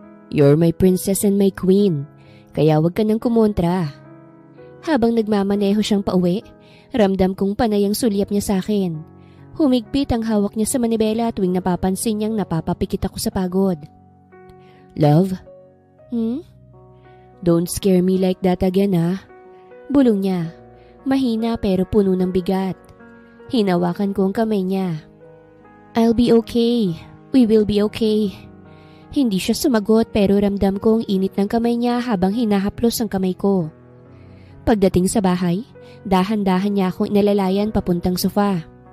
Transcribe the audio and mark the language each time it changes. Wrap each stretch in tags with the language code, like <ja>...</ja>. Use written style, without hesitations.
<en>"You're my princess and my queen,</en> <tl>kaya wag ka nang kumontra." Habang nagmamaneho siyang pauwi, ramdam kong panay ang sulyap niya sa akin. Humigpit ang hawak niya sa manibela tuwing napapansin niyang napapapikit ako sa pagod.</tl> <en>"Love?" "Don't scare me like that again, ha?"</en> <tl>Bulong niya. Mahina pero puno ng bigat. Hinawakan ko ang kamay niya.</tl> <en>"I'll be okay. We will be okay."</en> <tl>Hindi siya sumagot pero ramdam ko ang init ng kamay niya habang hinahaplos ang kamay ko. Pagdating sa bahay, dahan-dahan niya akong inalalayan papuntang sofa.</tl>